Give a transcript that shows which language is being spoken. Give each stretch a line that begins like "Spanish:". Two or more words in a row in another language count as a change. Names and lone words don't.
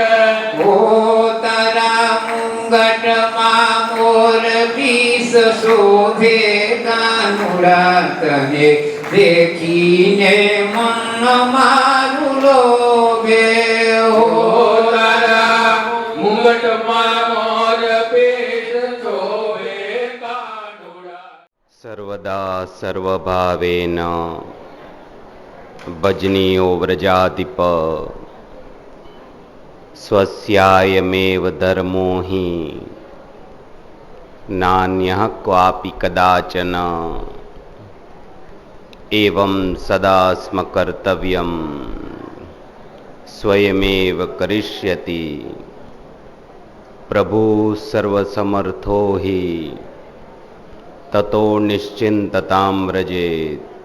Gujarati: ઓ તારા મુંગટમાં મોર પીસ શોભે કાનુડા, તને દેખીને મન મારું લોભે ઓ ઓ તારા મુગટમાં મોર પીસ શોભે કાનુડા.
Sanskrit: सर्वदा सर्वभावेन भजनीयो व्रजाधिप, स्वस्यायमेव धर्मो हि नान्यः क्वापी कदाचन. एवं सदा स्म कर्तव्यम स्वयमेव करिष्यति. प्रभु सर्वसमर्थो हि ततो निश्चिंतताम व्रजेत.